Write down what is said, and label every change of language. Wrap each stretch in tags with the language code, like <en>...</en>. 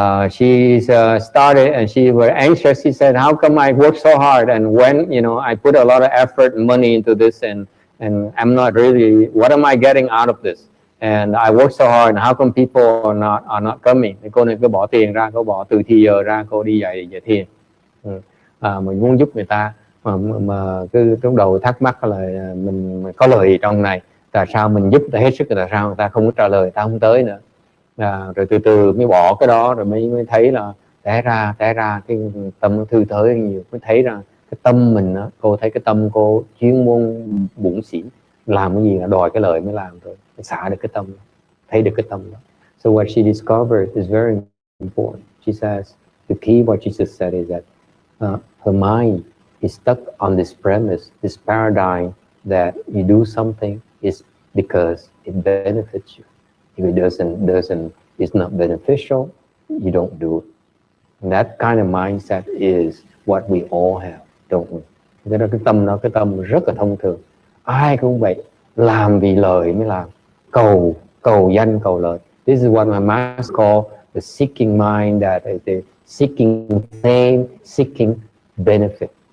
<en>She started and she was anxious. She said, "How come I work so hard and when I put a lot of effort and money into this and I'm not really, what am I getting out of this? And I work so hard, and how come people are not coming?"</en> <vi>Thì cô này cứ bỏ tiền ra, cô bỏ từ thì giờ ra, cô đi dạy thiền. Mình muốn giúp người ta mà cứ trong đầu thắc mắc là mình có lời gì trong này, tại sao mình giúp ta hết sức, tại sao người ta không có trả lời, ta không tới nữa. Rồi từ từ mới bỏ cái đó, rồi mới thấy là té ra cái tâm nó thư thới nhiều, mới thấy ra cái tâm mình đó, cô thấy cái tâm cô chuyên môn bủn xỉn, làm cái gì là đòi cái lợi mới làm, rồi xả được cái tâm, thấy được cái tâm đó.</vi> <en>So what she discovered is very important. She says the key what Jesus said is that her mind is stuck on this premise, this paradigm that you do something is because it benefits you. If it doesn't, it's not beneficial, you don't do it. And that kind of mindset is what we all have, don't we?</en> <vi>Cái đó, cái tâm đó, cái tâm rất là thông thường. Ai cũng vậy, làm vì lợi mới làm, cầu danh cầu lợi.</vi> <en>This is what my master called the seeking mind, that is the seeking fame, seeking benefit.</en>